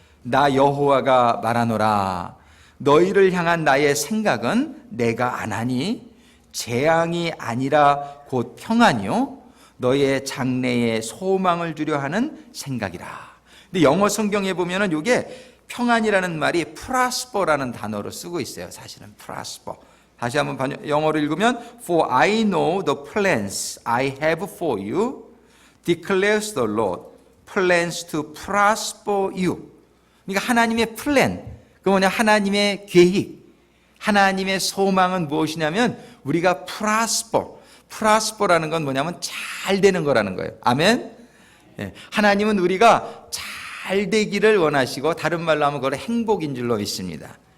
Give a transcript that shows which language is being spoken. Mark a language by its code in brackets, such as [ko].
[ko] 나 여호와가 말하노라. 너희를 향한 나의 생각은 내가 아나니 재앙이 아니라 곧 평안이요 너희의 장래에 소망을 주려 하는 생각이라. 근데 영어 성경에 보면은 이게 평안이라는 말이 prosper라는 단어로 쓰고 있어요. 사실은 prosper. 다시 한번 영어로 읽으면 [en] For I know the plans I have for you, declares the Lord, plans to prosper you. [ko] 그러니까 하나님의 플랜, 그 뭐냐, 하나님의 계획, 하나님의 소망은 무엇이냐면 우리가 prosper라는 건 뭐냐면 잘 되는 거라는 거예요. 아멘. 하나님은 우리가 잘 되기를 원하시고, 다른 말로 하면 그걸 행복인 줄로 믿습니다.